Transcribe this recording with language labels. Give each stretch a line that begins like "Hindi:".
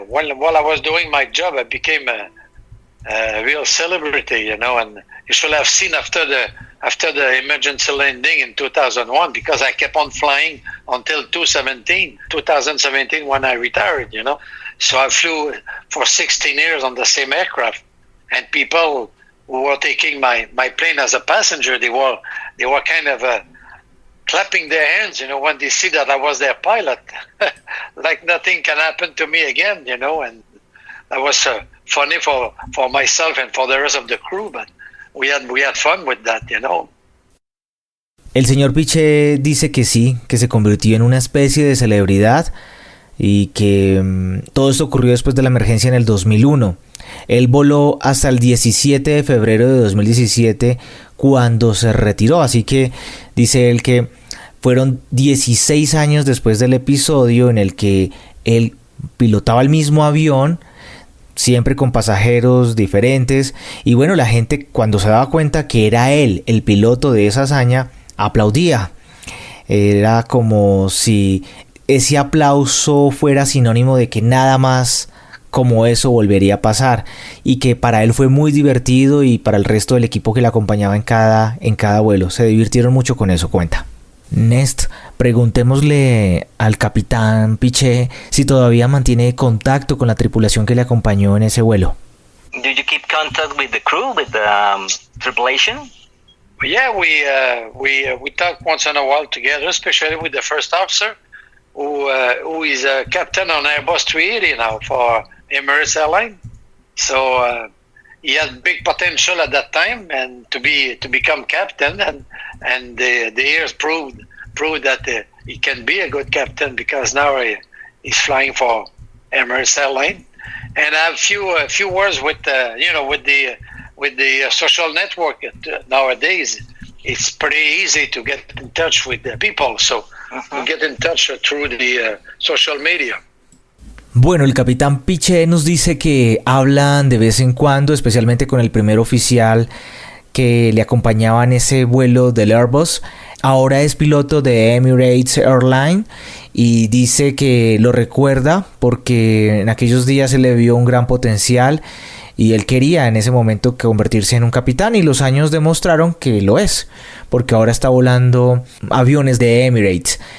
English: While I was doing my job, I became a real celebrity, and you should have seen after the emergency landing in 2001, because I kept on flying until 2017 when I retired, So I flew for 16 years on the same aircraft, and people who were taking my plane as a passenger, they were kind of clapping their hands, when they see that I was their pilot, like nothing can happen to me again, and that was funny for myself and for the rest of the crew, but we had fun with that,
Spanish: El señor Piché dice que sí, que se convirtió en una especie de celebridad y que todo esto ocurrió después de la emergencia en el 2001. Él voló hasta el 17 de febrero de 2017 cuando se retiró, así que dice él que fueron 16 años después del episodio en el que él pilotaba el mismo avión, siempre con pasajeros diferentes, y bueno, la gente cuando se daba cuenta que era él el piloto de esa hazaña, aplaudía. Era como si ese aplauso fuera sinónimo de que nada más como eso volvería a pasar, y que para él fue muy divertido y para el resto del equipo que le acompañaba en cada vuelo. Se divirtieron mucho con eso, cuenta. Nest, preguntémosle al capitán Piché si todavía mantiene contacto con la tripulación que le acompañó en ese vuelo.
English: Do you keep contact with the crew, with the tripulation? Yeah, we talk once in a while together, especially with the first officer, who is a captain on Airbus 380 now for Emirates Airlines. So he had big potential at that time, and to become captain, and the years proved that he can be a good captain, because now he's flying for Emirates Airlines. And I have few words with the social network nowadays. It's pretty easy to get in touch with the people, so we get in touch through the social media.
Spanish: Bueno, el capitán Piché nos dice que hablan de vez en cuando, especialmente con el primer oficial que le acompañaba en ese vuelo del Airbus. Ahora es piloto de Emirates Airlines y dice que lo recuerda porque en aquellos días se le vio un gran potencial y él quería en ese momento convertirse en un capitán, y los años demostraron que lo es, porque ahora está volando aviones de Emirates.